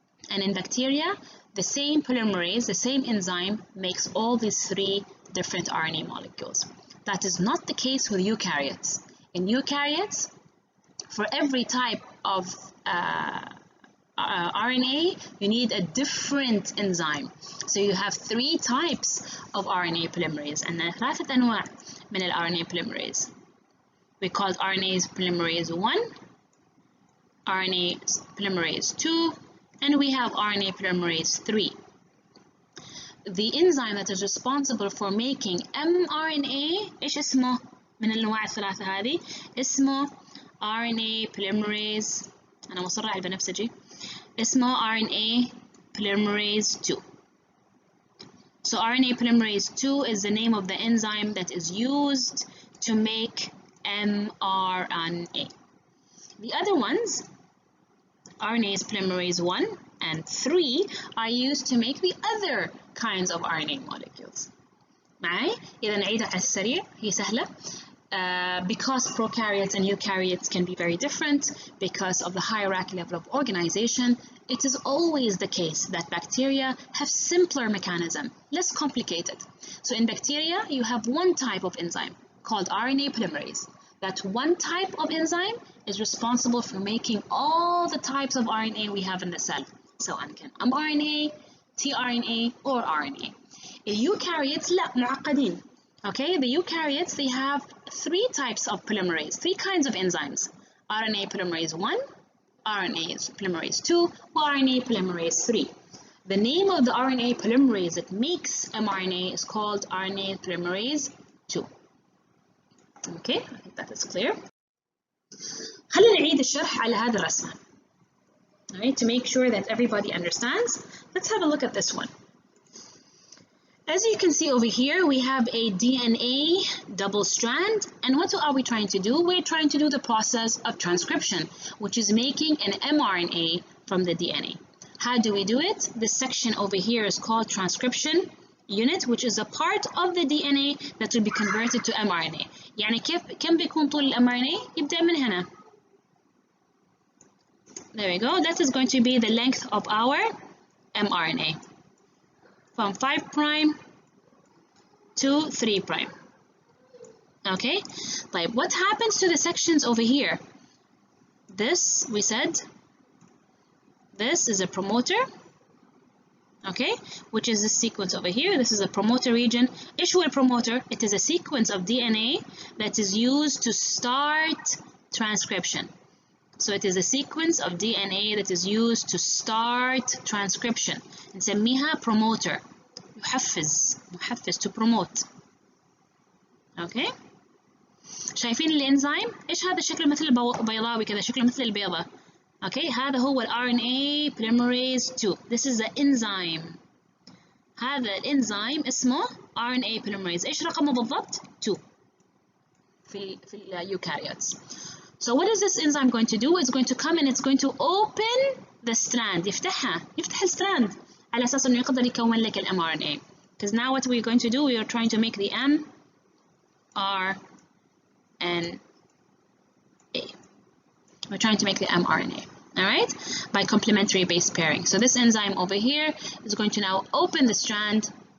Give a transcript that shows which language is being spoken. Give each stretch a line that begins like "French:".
English: And in bacteria, the same polymerase, the same enzyme, makes all these 3 different RNA molecules. That is not the case with eukaryotes. In eukaryotes, for every type of RNA, you need a different enzyme. So you have 3 types of RNA polymerase.
Arabic: عندنا 3 أنواع من ال RNA polymerase.
English: We call RNA polymerase 1, RNA polymerase 2, and we have RNA polymerase 3. the enzyme that is responsible for making mRNA
Arabic: إيش اسمه من الأنواع الثلاثة هذه؟ اسمه
English: RNA polymerase.
Arabic: أنا مصرة على البنفسجي. اسمه
English: RNA polymerase 2. So RNA polymerase 2 is the name of the enzyme that is used to make mRNA. The other ones, RNase polymerase 1 and 3, are used to make the other kinds of RNA molecules.
Arabic: معي؟ إذا نعيدها على السريع، هي سهلة.
English: Because prokaryotes and eukaryotes can be very different because of the hierarchy level of organization, it is always the case that bacteria have simpler mechanism, less complicated. So in bacteria, you have one type of enzyme called RNA polymerase. That one type of enzyme is responsible for making all the types of RNA we have in the cell. So can mRNA, tRNA, or RNA.
Arabic: Eukaryotes لا معقدين.
English: Okay, the eukaryotes, they have three types of polymerase, three kinds of enzymes. RNA polymerase 1, RNA polymerase 2, or RNA polymerase 3. The name of the RNA polymerase that makes mRNA is called RNA polymerase 2. Okay, I think that is clear.
Arabic: خلينا نعيد الشرح على هذه الرسمة.
English: All right, to make sure that everybody understands, let's have a look at this one. As you can see over here, we have a DNA double strand, and what are we trying to do? We're trying to do the process of transcription, which is making an mRNA from the DNA. How do we do it? This section over here is called transcription unit, which is a part of the DNA that will be converted to mRNA.
Arabic: يعني كم بيكون طول mRNA؟ يبدأ من هنا.
English: There we go. That is going to be the length of our mRNA. From 5' to 3'. Okay?
Arabic: طيب,
English: what happens to the sections over here? This, we said, this is a promoter. Okay? Which is the sequence over here. This is a promoter region.
Arabic: إيش هو البروموتر?
English: It is a sequence of DNA that is used to start transcription. So it is a sequence of DNA that is used to start transcription.
Arabic: نسميها promoter. محفز
English: to promote. Okay.
Arabic: شايفين الانزيم؟ ايش هذا الشكل مثل البيضاوي كذا، شكله مثل البيضة.
English: Okay.
Arabic: هذا هو RNA polymerase 2.
English: This is the enzyme.
Arabic: هذا الانزيم اسمه RNA polymerase. ايش رقمه بالضبط؟ 2 في eukaryotes.
English: So what is this enzyme going to do? It's going to come and it's going to open the strand.
Arabic: يفتح الستراند على أساس إنه يقدر يكون لك mRNA.
English: Because now what we're going to do, we are trying to make the mRNA. We're trying to make the mRNA. All right, by complementary base pairing. So this enzyme over here is going to now open the strand.